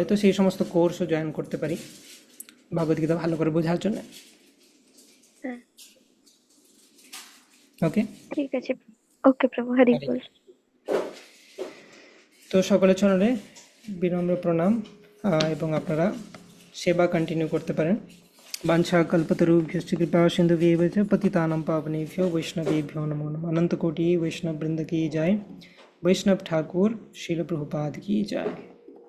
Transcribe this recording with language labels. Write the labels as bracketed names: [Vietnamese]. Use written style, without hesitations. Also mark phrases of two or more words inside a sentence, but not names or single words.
[Bangla] তো সেই সমস্ত কোর্সও জয়েন করতে পারি ভগবদ্গীতা ভালো করে বোঝার জন্য। হ্যাঁ, ওকে, ঠিক আছে। ওকে প্রভু, হরি বল। তো সকলের চরণে বিনম্র প্রণাম, এবং আপনারা সেবা কন্টিনিউ করতে পারেন। [Sanskrit] বাঞ্ছা কল্পতরুভ্যশ্চ কৃপা সিন্ধুভ্যেব চ পতিতানাং পাবনেভ্यो वैष्णवेभ्यो नमो नमः। [Hindi] अनंत कोटि वैष्णव वृंद की जय। वैष्णव ठाकुर शिल प्रभुपाद की जय।